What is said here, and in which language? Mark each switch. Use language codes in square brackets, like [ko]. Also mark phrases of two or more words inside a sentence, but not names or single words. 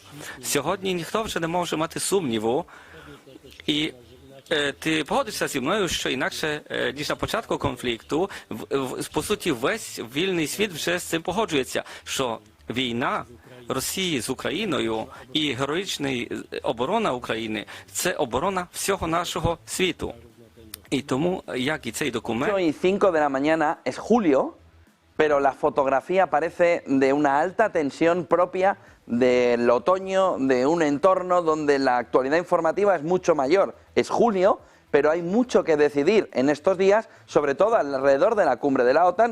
[uk] Сьогодні ніхто вже не може мати сумніву, і ти погодишся зі мною, що інакше, ніж на початку конфлікту, по суті, весь вільний світ вже з цим погоджується, що війна Росії з Україною і героїчна оборона України – це оборона всього нашого світу. І тому, як і цей документ... [es] 8:05 de la mañana es julio, pero la fotografía parece de una alta tensión propia del otoño, de un entorno donde la actualidad informativa es mucho mayor. Es julio, pero hay mucho que decidir en estos días, sobre todo alrededor de la cumbre de la OTAN.